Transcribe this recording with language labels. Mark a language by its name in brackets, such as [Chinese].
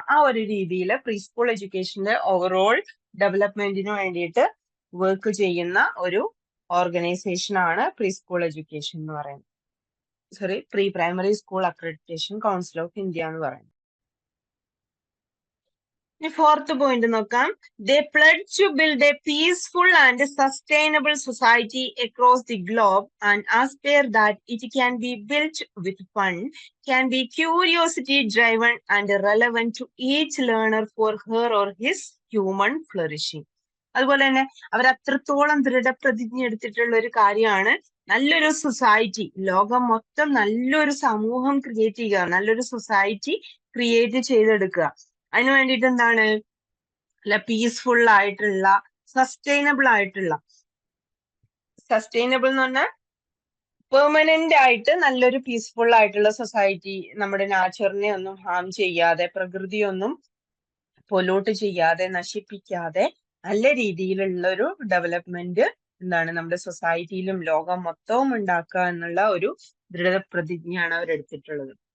[Malayalam] ആ ഒരു രീതിയിൽ പ്രീ സ്കൂൾ എഡ്യൂക്കേഷന്റെ ഓവറോൾ ഡെവലപ്മെന്റിന് വേണ്ടിയിട്ട് വർക്ക് ചെയ്യുന്ന ഒരു ഓർഗനൈസേഷൻ ആണ് പ്രീ സ്കൂൾ എഡ്യൂക്കേഷൻ എന്ന് പറയുന്നത്. Pre primary school accreditation council of India എന്ന് പറയുന്നത്. ഫോർത്ത് പോയിന്റ് നോക്കാം. [English] They pledge to build a peaceful and sustainable society across the globe and aspire that it can be built with fun, can be curiosity driven and relevant to each learner for her or his human flourishing. [Malayalam] അതുപോലെ തന്നെ അവർ അത്രത്തോളം ദൃഢപ്രതിജ്ഞ എടുത്തിട്ടുള്ള ഒരു കാര്യമാണ് നല്ലൊരു society, ലോകം മൊത്തം നല്ലൊരു സമൂഹം ക്രിയേറ്റ് ചെയ്യുക, നല്ലൊരു സൊസൈറ്റി ക്രിയേറ്റ് ചെയ്തെടുക്കുക. അതിനു വേണ്ടിയിട്ട് എന്താണ്, അല്ല പീസ്ഫുൾ ആയിട്ടുള്ള സസ്റ്റൈനബിൾ ആയിട്ടുള്ള, സസ്റ്റൈനബിൾ എന്ന് പറഞ്ഞാൽ പെർമനന്റ് ആയിട്ട് നല്ലൊരു പീസ്ഫുൾ ആയിട്ടുള്ള സൊസൈറ്റി, നമ്മുടെ നാച്ചുറിനെ ഒന്നും ഹാം ചെയ്യാതെ, പ്രകൃതിയൊന്നും പൊല്യൂട്ട് ചെയ്യാതെ, നശിപ്പിക്കാതെ നല്ല രീതിയിലുള്ള ഒരു ഡെവലപ്മെന്റ് എന്താണ് നമ്മുടെ സൊസൈറ്റിയിലും ലോകം മൊത്തവും ഉണ്ടാക്കുക എന്നുള്ള ഒരു ദൃഢപ്രതിജ്ഞയാണ് അവരെടുത്തിട്ടുള്ളത്.